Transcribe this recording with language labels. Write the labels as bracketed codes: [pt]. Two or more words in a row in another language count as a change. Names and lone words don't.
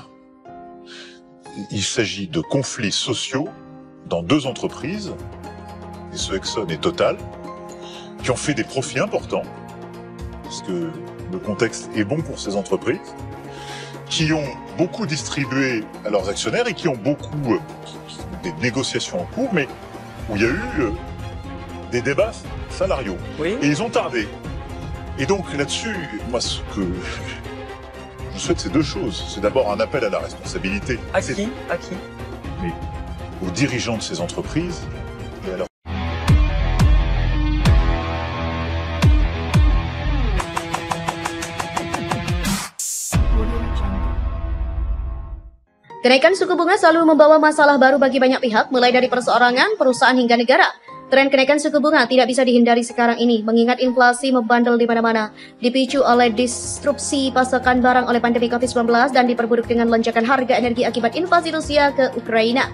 [fr] Il s'agit de conflits sociaux dans deux entreprises, Exxon et Total, qui ont fait des profits importants, parce que le contexte est bon pour ces entreprises, qui ont beaucoup distribué à leurs actionnaires et qui ont beaucoup des négociations en cours, mais où il y a eu des débats salariaux. Oui. Et ils ont tardé. Et donc là-dessus, moi ce que je souhaite, c'est deux choses. C'est d'abord un appel à la responsabilité. À qui? À qui? Mais aux dirigeants de ces entreprises et à leurs... [id] Kenaikan suku bunga selalu membawa masalah baru bagi banyak pihak, mulai dari perseorangan, perusahaan hingga negara. Tren kenaikan suku bunga tidak bisa dihindari sekarang ini, mengingat inflasi membandel di mana-mana, dipicu oleh disrupsi pasokan barang oleh pandemi COVID-19 dan diperburuk dengan lonjakan harga energi akibat invasi Rusia ke Ukraina.